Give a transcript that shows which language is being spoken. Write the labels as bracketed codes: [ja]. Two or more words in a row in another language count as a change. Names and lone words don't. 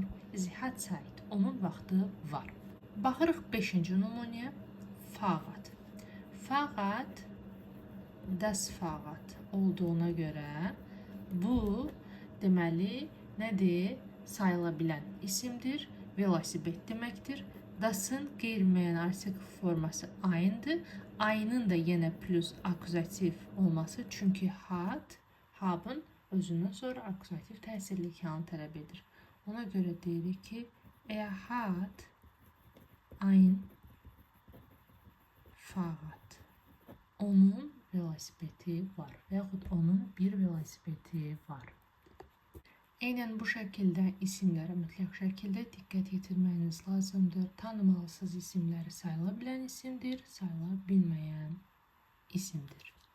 [de] Sie hat Zeit. [az] Onun vaxtı var. Baxırıq 5-ci nümunəyə. Fahrrad. [de] Fahrrad das Fahrrad [az] olduğuna görə bu deməli nədir? Sayıla bilən isimdir. Velosiped deməkdir. Das'ın qeyri-müəyyən artikel forması aynıdır. Aynın da yenə plus akuzativ olması. Çünki hat, habın özündən sonra akuzativ təsirli halını tələb edir. Ona görə deyirik ki, [de] er hat ein Fahrrad. [az] Onun velosipedi var. Və yaxud onun bir velosipedi var. Eynən bu şəkildə isimlərə mütləq şəkildə diqqət yetirməyiniz lazımdır. Tanımalısınız isimləri sayıla bilən isimdir, sayıla bilməyən isimdir.